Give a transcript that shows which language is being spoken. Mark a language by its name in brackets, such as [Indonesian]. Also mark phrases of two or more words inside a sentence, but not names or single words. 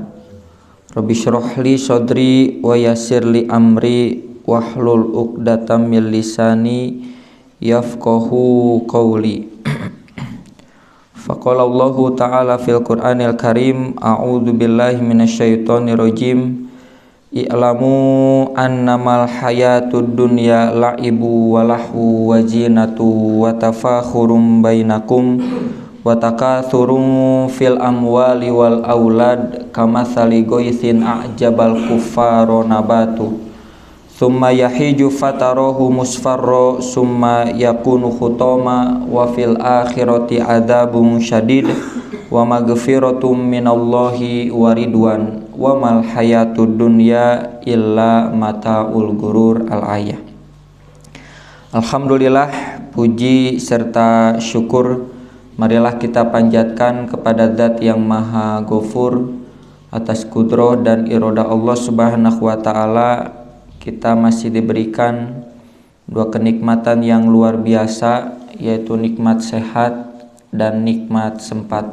[Arabic] رب اشرح لي صدري ويسر لي أمري واحلل عقدة من لساني يفقهوا قولي. فقال الله تعالى في القرآن الكريم، أعوذ بالله من الشيطان الرجيم. اعلموا أنما الحياة الدنيا لعب ولهو وزينة وتفاخر بينكم وتكاثر في الأموال والأولاد كمثل غيث أعجب الكفار نباته ثم يهيج فتراه مصفرا ثم يكون حطاما وفي الآخرة عذاب شديد ومغفرة من الله ورضوان وما الحياة الدنيا إلا متاع الغرور. Al-ayah. [Indonesian] Alhamdulillah, puji serta syukur marilah kita panjatkan kepada Zat yang Maha Ghafur atas kudrah dan iradah Allah [Arabic] سبحانه وتعالى. [Indonesian] Kita masih diberikan dua kenikmatan yang luar biasa, yaitu nikmat sehat dan nikmat sempat.